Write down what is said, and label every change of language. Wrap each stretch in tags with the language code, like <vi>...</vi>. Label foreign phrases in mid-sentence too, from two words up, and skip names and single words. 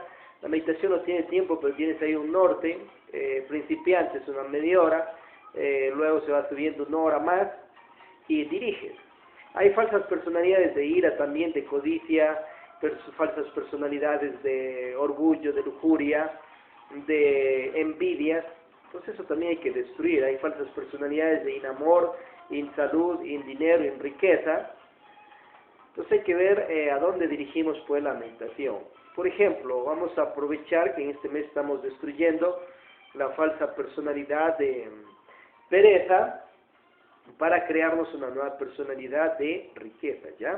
<es>La meditación no tiene tiempo, pero tienes ahí un norte, principiantes una media hora, luego se va subiendo 1 hora más, y diriges. Hay falsas personalidades de ira también, de codicia, falsas personalidades de orgullo, de lujuria, de envidia. Entonces eso también hay que destruir. Hay falsas personalidades de inamor, insalud, indinero, en riqueza. Entonces hay que ver a dónde dirigimos pues la meditación. Por ejemplo, vamos a aprovechar que en este mes estamos destruyendo la falsa personalidad de pereza, para crearnos una nueva personalidad de riqueza, ¿ya?</es>